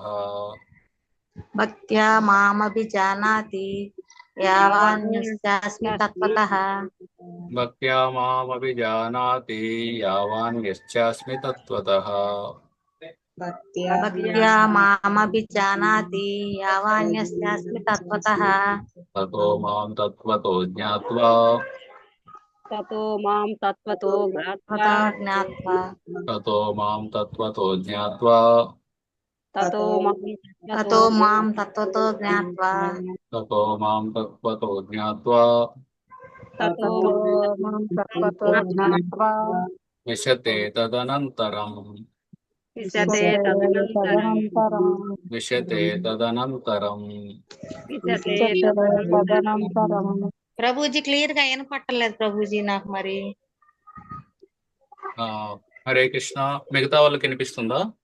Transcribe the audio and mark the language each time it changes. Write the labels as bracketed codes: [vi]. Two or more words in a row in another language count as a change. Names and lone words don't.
[sa] భక్త్యా మామభిజానాతి, యావాన్యశ్చాస్మి తత్వతః, భక్త్యా మామభిజానాతి, యావాన్యశ్చాస్మి తత్వతః, భక్త్యా మామభిజానాతి, యావాన్యశ్చాస్మి తత్వతః. తతో మాం తత్వతో జ్ఞాత్వా, తతో మాం తత్వతో జ్ఞాత్వా, తతో మాం తత్వతో జ్ఞాత్వా, తతో మాం తత్వతో జ్ఞాత్వా, తతో మాం తత్వతో జ్ఞాత్వా, తతో మాం తత్వతో జ్ఞాత్వా, విశతే తదనంతరం, విశతే తదనంతరం, విశతే తదనంతరం. విశతే తదనంతరం. [te] ప్రభుజీ క్లియర్ గా వినపట్టలేదు ప్రభుజీ నాకు. మరి హరే కృష్ణ. మిగతా వాళ్ళకి వినిపిస్తుందా?